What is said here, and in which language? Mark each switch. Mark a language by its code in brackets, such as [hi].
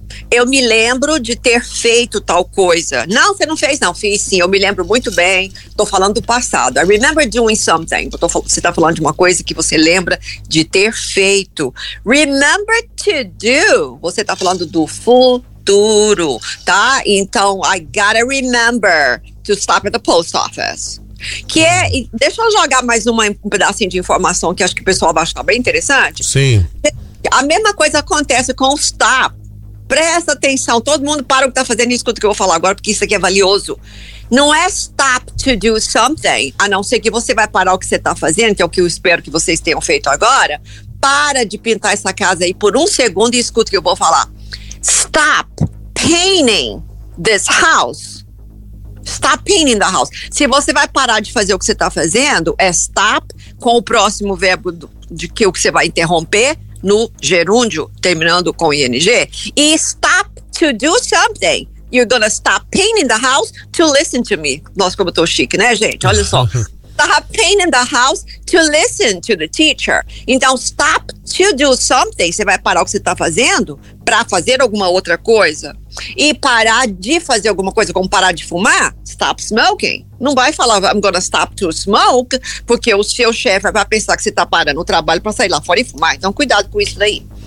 [pt] Eu me lembro de ter feito tal coisa. Não, você não fez, não. Fiz sim, eu me lembro muito bem. Tô falando do passado. [en] I remember doing something. [pt] Você tá falando de uma coisa que você lembra de ter feito. [en] Remember to do, [pt] você tá falando do full. Duro, tá? [en] Então, I gotta remember to stop at the post office. [pt] Que é, deixa eu jogar mais um pedacinho de informação que acho que o pessoal vai achar bem interessante. Sim. A mesma coisa acontece com o stop. Presta atenção, todo mundo para o que tá fazendo e escuta o que eu vou falar agora, porque isso aqui é valioso. Não é [en] stop to do something, [pt] a não ser que você vai parar o que você tá fazendo, que é o que eu espero que vocês tenham feito agora. Para de pintar essa casa aí por um segundo e escuta o que eu vou falar. [en] Stop painting this house. Stop painting the house. [pt] Se você vai parar de fazer o que você está fazendo, é stop com o próximo verbo de que o que você vai interromper no gerúndio, terminando com ing. [en] E stop to do something. You're gonna stop painting the house to listen to me. [pt] Nossa, como eu tô chique, né, gente? Olha só. [en] Stop painting the house to listen to the teacher. [pt] Então, [en] stop to do something. [pt] Você vai parar o que você está fazendo para fazer alguma outra coisa. E parar de fazer alguma coisa, como parar de fumar, [en] stop smoking. [pt] Não vai falar, [en] I'm gonna stop to smoke, [pt] porque o seu chefe vai pensar que você está parando o trabalho para sair lá fora e fumar. Então, cuidado com isso daí.